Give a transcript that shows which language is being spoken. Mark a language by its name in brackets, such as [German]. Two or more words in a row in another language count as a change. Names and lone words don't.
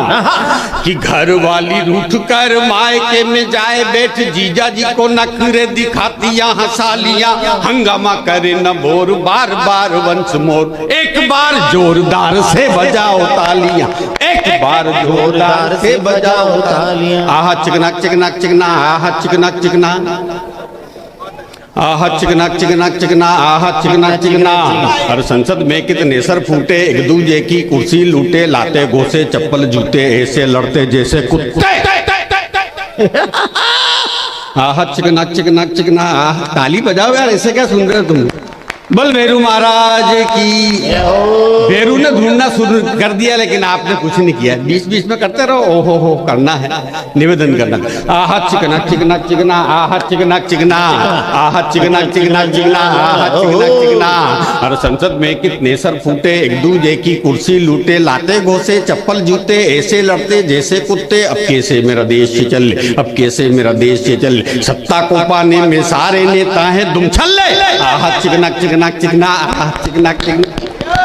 [Hindi] कि घर वाली रूठ कर मायके में जाए बैठ जीजा जी को नखरे दिखाती यहाँ सालियां। हंगामा करे न बोर बार बार [English] once more, [Hindi] एक बार जोरदार से बजाओ तालियां, एक बार जोरदार से बजाओ तालियां। आहा चिकनाक चिकनाक चिकना, आहा चिकनाक चिकना, आहा चिकनाक चिकनाक चिकना, आहा चिकनाक चिकना। और संसद में कितने सर फूटे, एक दूजे की कुर्सी लूटे, लाते घोसे चप्पल जूते ऐसे लड़ते जैसे कुत्ते। आहा चिकनाक चिकनाक चिकना। ताली बजाओ यार, ऐसे क्या सुन रहे हो तुम? बल भैरू महाराज की। भैरू ने ढूंढना शुरू कर दिया लेकिन आपने कुछ नहीं किया, बीच बीच में करते रहो। ओहो हो करना है, निवेदन करना। आहा चिकना चिकना चिकना, आहा चिकना चिकना, आहा चिकना चिकना चिकना, आहा चिकना चिकना। और संसद में कितने सर फूटे, एक दूजे की कुर्सी लूटे, लाते घोसे चप्पल जूते ऐसे लड़ते जैसे कुत्ते। अब कैसे मेरा देश चले, अब कैसे मेरा देश चले, सत्ता को पाने में सारे नेता हैं दुम छल्ले। आहा चिकना चिकना चिकना, चिकना चिकना।